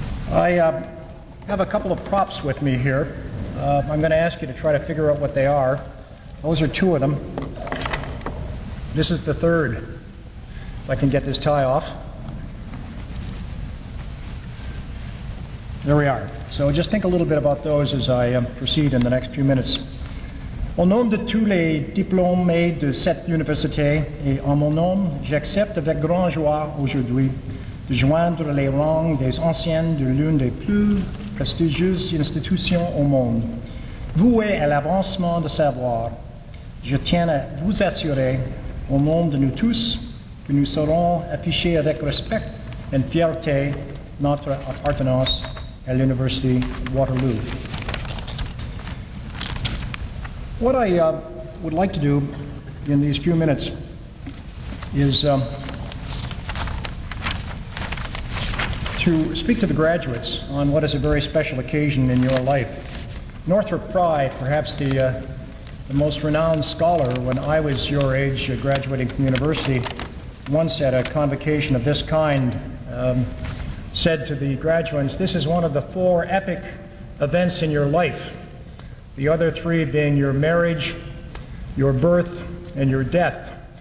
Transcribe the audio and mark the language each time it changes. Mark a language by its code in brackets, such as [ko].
[en] I have a couple of props with me here. I'm going to ask you to try to figure out what they are. Those are two of them. This is the third. If I can get this tie off. There we are. So just think a little bit about those as I proceed in the next few minutes. [fr] Au nom de tous les diplômés de cette université et en mon nom, j'accepte avec grande joie aujourd'hui de joindre les rangs des anciens de l'une des plus prestigieuses institutions au monde. Voué à l'avancement de savoir, je tiens à vous assurer, au nom de nous tous, que nous saurons afficher avec respect et fierté notre appartenance à l'Université de Waterloo. [en] What I would like to do in these few minutes is to speak to the graduates on what is a very special occasion in your life. Northrop Frye, perhaps the most renowned scholar when I was your age, graduating from university, once at a convocation of this kind said to the graduates, "This is one of the four epic events in your life, the other three being your marriage, your birth, and your death.